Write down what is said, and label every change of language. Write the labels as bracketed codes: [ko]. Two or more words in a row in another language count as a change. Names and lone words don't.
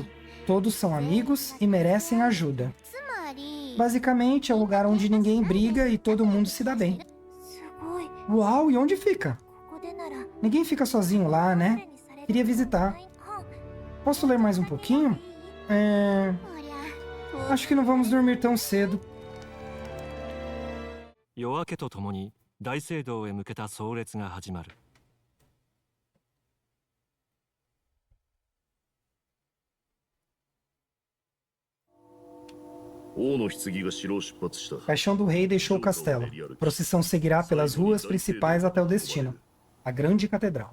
[pt] Todos são amigos e merecem ajuda. Basicamente, é um lugar onde ninguém briga e todo mundo se dá bem. Uau, e onde fica? Ninguém fica sozinho lá, né? Queria visitar. Posso ler mais um pouquinho? Acho que não vamos dormir tão cedo. [ja] 夜明けとともに大聖堂へ向けた葬列が始まる。 [pt] Paixão do rei deixou o castelo. A procissão seguirá pelas ruas principais até o destino, a grande catedral.